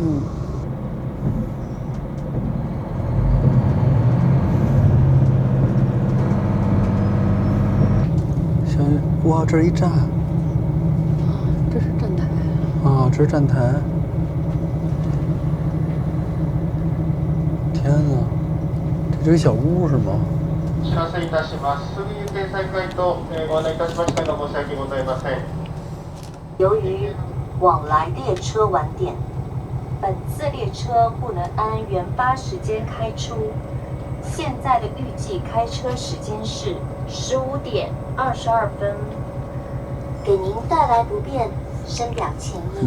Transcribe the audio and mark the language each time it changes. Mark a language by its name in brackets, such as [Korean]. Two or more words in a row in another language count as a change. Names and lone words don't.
[Chinese] 哇，这是一站。这是站台。这是站台。天哪，这是一小屋是吗？ [Japanese] お知らせいたします。すぐ運転再開とご案内いたしましたが申し訳ございません。 [Chinese] 由于往来列车晚点，本次列车不能按原发时间开出。现在的预计开车时间是15点22分，给您带来不便，深表歉意。